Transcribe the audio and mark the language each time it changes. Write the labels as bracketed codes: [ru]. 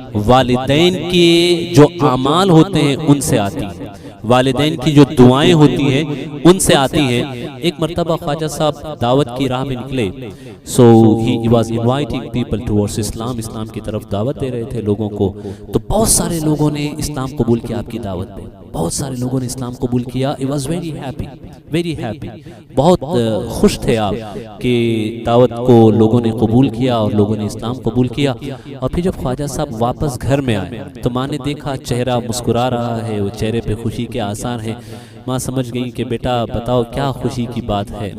[ur] والدین کے جو اعمال ہوتے ہیں ان سے آتی ہے, والدین کی جو دعائیں ہوتی ہیں ان سے آتی ہیں. ایک مرتبہ خواجہ صاحب دعوت کی راہ میں نکلے. [en] So he was inviting people towards Islam, [ur] اسلام کی طرف دعوت دے رہے تھے لوگوں کو. تو بہت سارے لوگوں نے اسلام قبول کیا آپ کی دعوت پہ, بہت سارے لوگوں نے اسلام قبول کیا. [en] He was very happy, very happy. [ur] بہت خوش تھے آپ کہ دعوت کو لوگوں نے قبول کیا اور لوگوں نے اسلام قبول کیا. اور پھر جب خواجہ صاحب واپس گھر میں آئے تو ماں نے دیکھا چہرہ مسکرا رہا ہے, وہ چہرے پہ خوشی کے آثار ہیں. ماں سمجھ گئی کہ بیٹا بتاؤ کیا خوشی کی بات ہے.